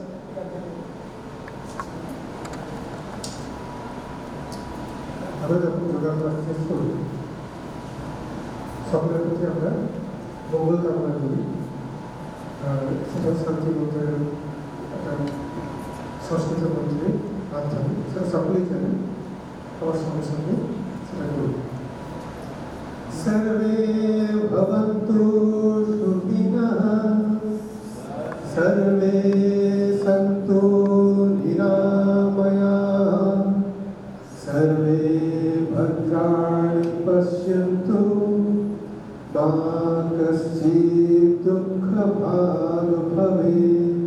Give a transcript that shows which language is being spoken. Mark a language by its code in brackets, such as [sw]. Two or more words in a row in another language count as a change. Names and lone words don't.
[bn] আমরা যখন যোগা ক্লাস শেষ করি সকলের প্রতি আমরা মঙ্গল কামনা করি। সেটা শান্তি মন্ত্রের একটা সংস্কৃত মন্ত্রে আধ্যাত্মিক, সেটা সকলেই জানেন। আমার সঙ্গে সঙ্গে সেটা করি। [sa] सर्वे भवन्तु सुखिनः, सर्वे सन्तु निरामयाः, सर्वे भद्राणि पश्यन्तु, मा कश्चित् दुःखभाग् भवेत्।